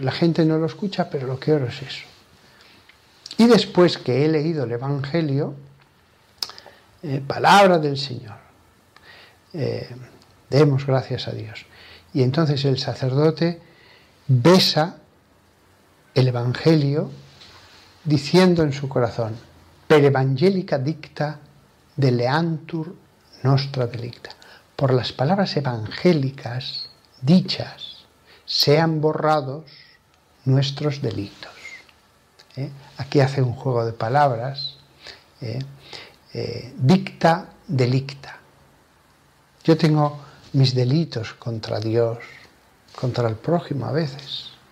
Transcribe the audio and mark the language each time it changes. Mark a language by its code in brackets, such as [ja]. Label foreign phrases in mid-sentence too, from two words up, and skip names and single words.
[es] La gente no lo escucha, pero lo que oro es eso. Y después que he leído el Evangelio, palabra del Señor, demos gracias a Dios. Y entonces el sacerdote besa el Evangelio diciendo en su corazón, [la] per evangelica dicta deleantur nostra delicta. [es] Por las palabras evangélicas dichas sean borrados nuestros delitos. Aquí hace un juego de palabras. [la] Dicta, delicta. [es] Yo tengo mis delitos contra Dios, contra el prójimo a veces.